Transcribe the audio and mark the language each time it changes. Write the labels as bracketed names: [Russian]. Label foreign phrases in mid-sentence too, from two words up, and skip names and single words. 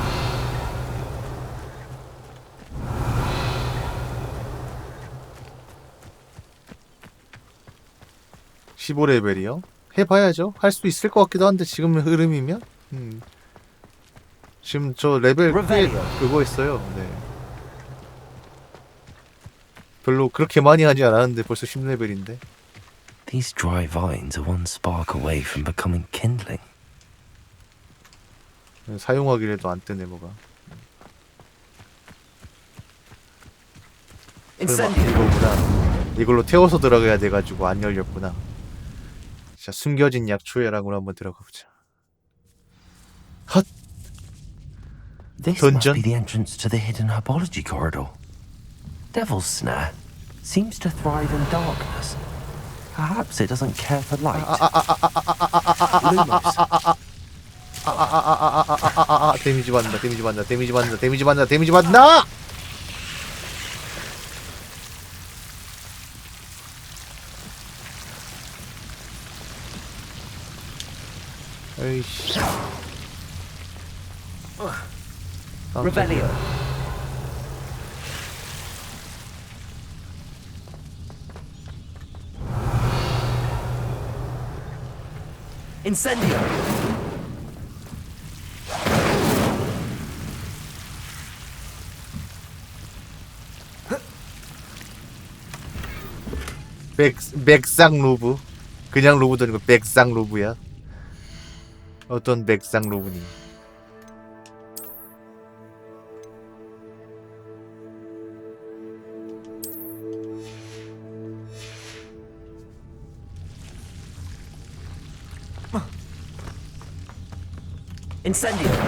[Korean] (15레벨이요) 해봐야죠. 할 수 있을 것 같기도 한데 지금 흐름이면 지금 저 레벨 꽤 그거 있어요. 네. 별로 그렇게 많이 하지 않았는데 벌써 10레벨인데. [English] These dry vines are one spark away from becoming kindling. [Korean] 사용하기라도 안 뜨네 뭐가. 설마 이거구나. 이걸로 태워서 들어가야 돼가지고 안 열렸구나. 자, 숨겨진 약초에라고 한번 들어가 보자. 헛. [English] This must be the entrance to the hidden herbology corridor. Devil's Snare seems to thrive in darkness. Perhaps it doesn't care for light. [Korean] 데미지 받는다. 데미지 받는다. 데미지 받는다. 데미지 받는다. 데미지 받는다. 에이씨. Revelio. Incendio. 백상 로브. 그냥 로브도 아니고 백상 로브야. 어떤 백상 로브니? Incendio.